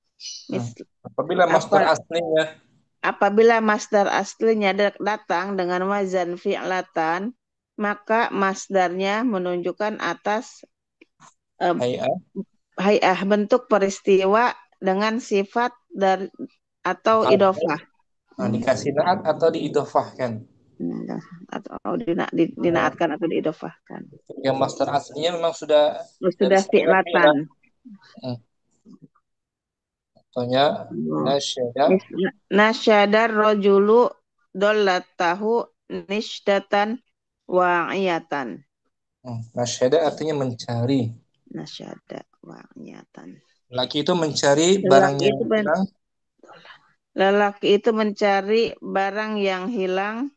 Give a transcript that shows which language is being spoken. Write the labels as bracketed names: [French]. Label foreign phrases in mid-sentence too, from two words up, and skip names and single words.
[Indonesian] Apabila masdar aslinya datang dengan wazan fi'latan, maka masdarnya menunjukkan atas hay'ah bentuk peristiwa dengan sifat atau idhofah. Dikasih naat atau diidhofahkan. Atau dinaatkan atau diidhofahkan. Yang masdar aslinya memang sudah fi'latan. Contohnya [Arabic] نشد الرجل ضالته نشدة واعية. [Indonesian] Nasyada artinya mencari. [Arabic] نشد واعية. [Indonesian] Laki itu mencari barang yang hilang. Lelaki itu mencari barang yang hilang